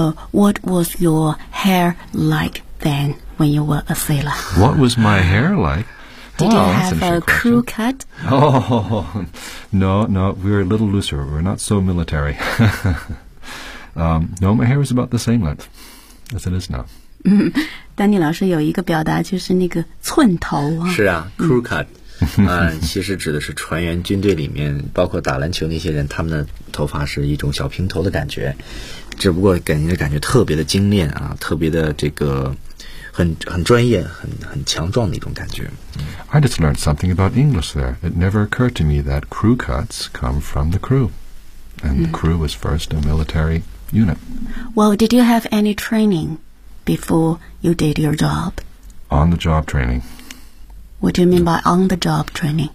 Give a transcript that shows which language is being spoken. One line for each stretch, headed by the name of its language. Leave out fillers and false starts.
English: What was your hair like then when you were a sailor? What was my hair like? Did you have a crew cut? Oh, no, no, we're a little looser. We're not so military. 、no, my hair is about the same length as it is now.
Chinese: 丹尼老师有一个表达就是那个寸头啊。是啊 ,crew cut. 其实指的是船员军队里面包括打篮球那些人他们的头发是一种小平头的感觉。只不过给您的感觉特别的精炼啊特别的这个。很专业很强壮的一种感觉、mm.
English: I just learned something about English there. It never occurred to me that crew cuts come from the crew. And、mm. the crew was first a military unit. Well, did you have any training before you did your job? On the job training. What do you mean by on the job training?